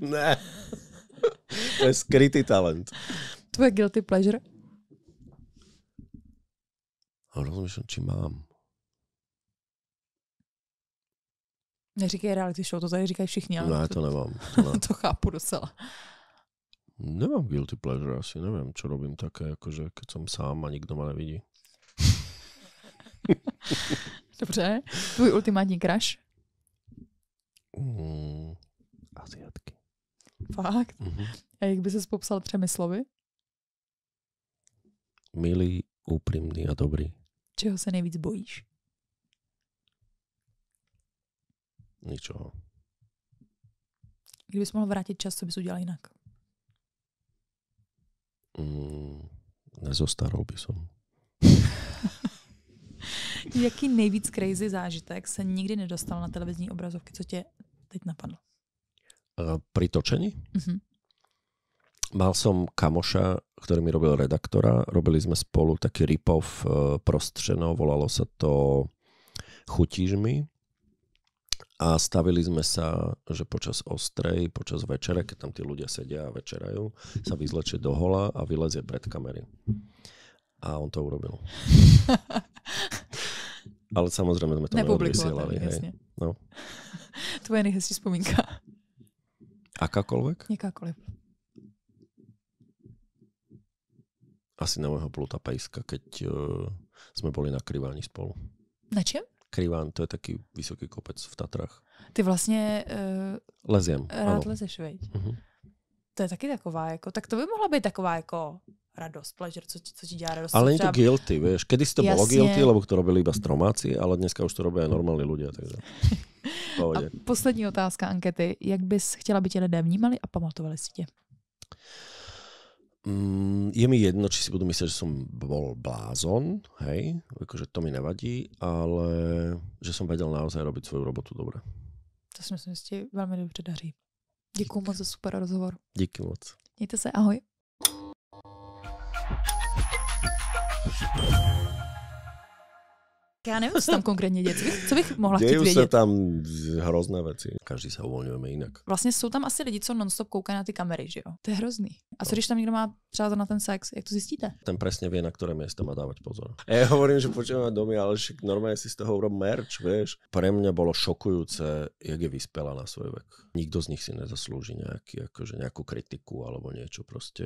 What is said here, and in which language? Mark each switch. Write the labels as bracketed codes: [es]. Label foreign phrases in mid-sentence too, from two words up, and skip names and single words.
[cs] Ne. To je skrytý talent. [en] Tvoje guilty pleasure? [sk] Rozumiem, či mám. [cs] Neříkej reality show, to tady říkají všichni. Ale ne, to nemám. To chápu docela. [sk] Nemám [en] guilty pleasure [sk] asi, neviem, čo robím také, akože keď som sám a nikto ma nevidí. [cs] Dobře. Tvůj ultimátní crush? [sk] Asiatky. [cs] Fakt? A jak by ses popsal 3 slovy? [sk] Milý, úprimný a dobrý. [cs] Čeho se nejvíc bojíš? [sk] Ničoho. [cs] Kdybys mohl vrátit čas, co bys udělal jinak? [sk] Nezostaral by som. [cs] Jaký nejvíc crazy zážitek se nikdy nedostal na televizní obrazovky, co tě teď napadlo? [sk] Pri točení? Mal som kamoša, ktorý mi robil redaktora. Robili sme spolu taký rip-off prostřeno, volalo sa to Chutíš mi. A stavili sme sa, že počas ostrej, počas večere, keď tam tí ľudia sedia a večerajú, sa vyzlečie do hola a vylezie pred kamery. A on to urobil. Ale samozrejme sme to neodvysielali. Hej. No. [cs] Tvoje nejhezčí vzpomínka. [sk] Akákoľvek? [cs] Jakákoliv. [sk] Asi na môjho Pluta Pejska, keď sme boli na Kriváni spolu. [cs] Na čem? [sk] Kriván, to je taký vysoký kopec v Tatrách. [cs] Ty vlastně [sk] leziem. [cs] Rád lezeš, veď? To je taky taková, jako, tak to by mohla být taková jako radost, pleasure, co ti dělá radost. [sk] Ale nie to guilty, vieš. Kedysi to bolo guilty, lebo to robili iba stromáci, ale dneska už to robia aj normálni ľudia. [cs] Takže a poslední otázka ankety. Jak bys chtěla, aby tě lidé vnímali a pamatovali si tě? [sk] Je mi jedno, či si budú myslieť, že som bol blázon, hej, akože to mi nevadí, ale že som vedel naozaj robiť svoju robotu dobre. [cs] To si myslím, že ti veľmi dobře daří. Děkuju moc za super rozhovor. Díky moc. Mějte se, ahoj. Já nevím, co tam konkrétně děje. Co bych mohla chtít vědět? Dějí se tam hrozné věci. Každý se uvolňujeme jinak. Vlastně jsou tam asi lidi, co non-stop koukají na ty kamery, že jo? To je hrozný. A co když tam někdo má třeba na ten sex? Jak to zjistíte? [sk] Ten presne vie, na ktoré miesta má dávať pozor. Ja hovorím, že počúvame domy, ale však normálne si z toho urob merch, vieš. Pre mňa bolo šokujúce, jak je vyspelá na svoj vek. Nikto z nich si nezaslúži nejakú kritiku alebo niečo proste.